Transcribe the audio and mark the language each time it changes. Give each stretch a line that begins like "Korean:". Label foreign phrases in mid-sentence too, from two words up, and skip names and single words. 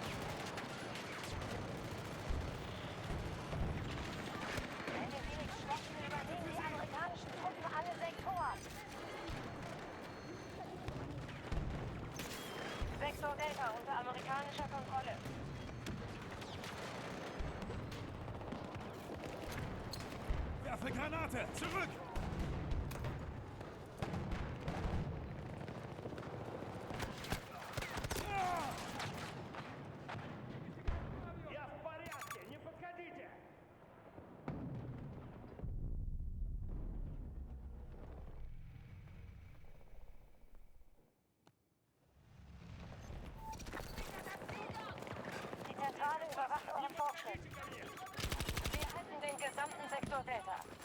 German: Wenn wir sie nicht stoppen, übernehmen die amerikanischen Truppen alle Sektoren. Sektor Delta unter amerikanischer Kontrolle. Werfe Granate! Zurück!
Russian: Я в порядке, не подходите!
German: Die Zentrale überwacht euren Fortschritt. Wir halten den gesamten Sektor Delta.